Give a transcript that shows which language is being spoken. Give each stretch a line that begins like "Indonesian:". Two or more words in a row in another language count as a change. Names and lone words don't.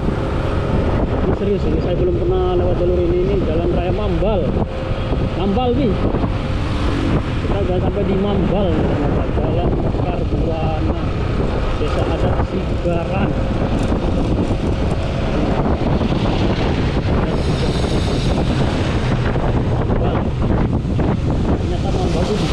Indonesian: Ini serius, ini saya belum pernah lewat jalur ini jalan raya Mambal nih. Kita udah sampai di Mambal, jalan Karbuana, desa adat Sigaran. Mambal, ternyata Mambal